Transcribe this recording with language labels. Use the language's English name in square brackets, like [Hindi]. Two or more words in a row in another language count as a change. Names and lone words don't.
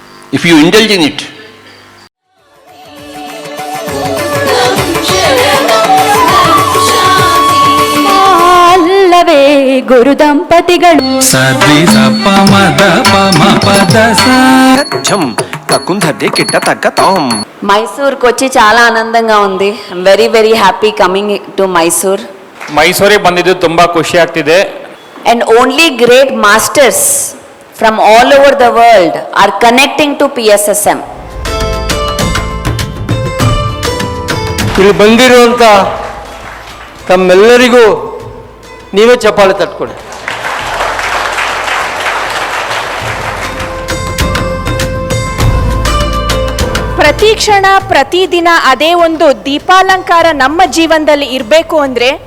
[English] if you indulge in it. [Kannada] ಅಲ್ಲವೇ ಗುರು ದಂಪತಿಗಳು [Telugu] మైసూర్ వచ్చి చాలా ఆనందంగా ఉంది. [English] very very happy coming to Mysore. [Kannada] ಮೈಸೂರಿಗೆ ಬಂದಿದ್ದು ತುಂಬಾ ಖುಷಿ ಆಗ್ತಿದೆ. [English] And only great masters from all over the world are connecting to PSSM. [Kannada] ಇಲ್ಲಿ ಬಂದಿರುವಂಥ ತಮ್ಮೆಲ್ಲರಿಗೂ ನೀವೇ ಚಪ್ಪಾಳೆ ತಟ್ಕೊಡಿ. ಪ್ರತಿ ಕ್ಷಣ ಪ್ರತಿದಿನ ಅದೇ ಒಂದು ದೀಪಾಲಂಕಾರ ನಮ್ಮ ಜೀವನದಲ್ಲಿ ಇರಬೇಕು ಅಂದ್ರೆ